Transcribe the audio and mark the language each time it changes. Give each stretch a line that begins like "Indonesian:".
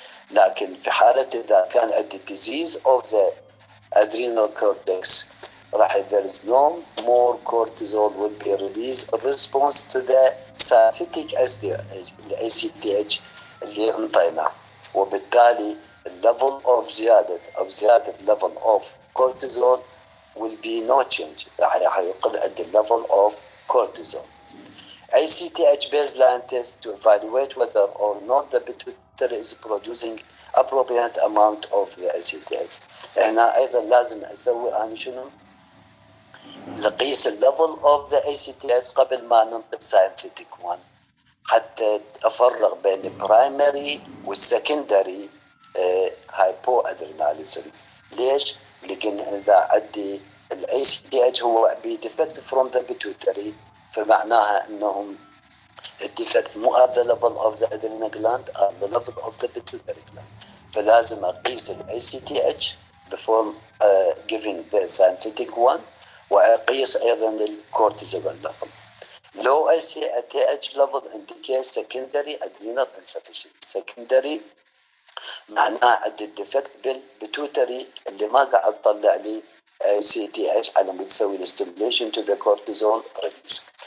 Arabic: لكن في حالة إذا كان عندي
English: disease of the adrenal cortex راح there is no more cortisol will be released in response to the synthetic ACTH
Arabic: اللي انطيناه، وبالتالي
English: level of زيادة level of cortisol will be no change،
Arabic: راح يقل عند
English: level of cortisol. ACTH baseline test to evaluate whether or not the pituitary is producing appropriate amount of the ACTH.
Arabic: هنا أيضا لازم أسوي أنا شنو؟ لقيس الليفل of the ACTH قبل ما ننطي
English: scientific one
Arabic: حتى أفرق بين primary والsecondary hypoadrenalism. ليش؟ لكن إذا عندي ال
English: ACTH هو be defective from the pituitary
Arabic: فمعناها أنهم الديفكت مو
English: at the level of the adrenal gland at the level of the pituitary gland.
Arabic: فلازم أقيس ال
English: ACTH before giving the synthetic one،
Arabic: وأقيس أيضا الكورتيزول
English: level. Low ACTH level indicates secondary adrenal insufficiency.
Arabic: Secondary معناه عندي الديفكت بالبيتوتري اللي ما قاعد تطلع لي ACTH على ما تسوي الستيميوليشن
English: to the cortisol release.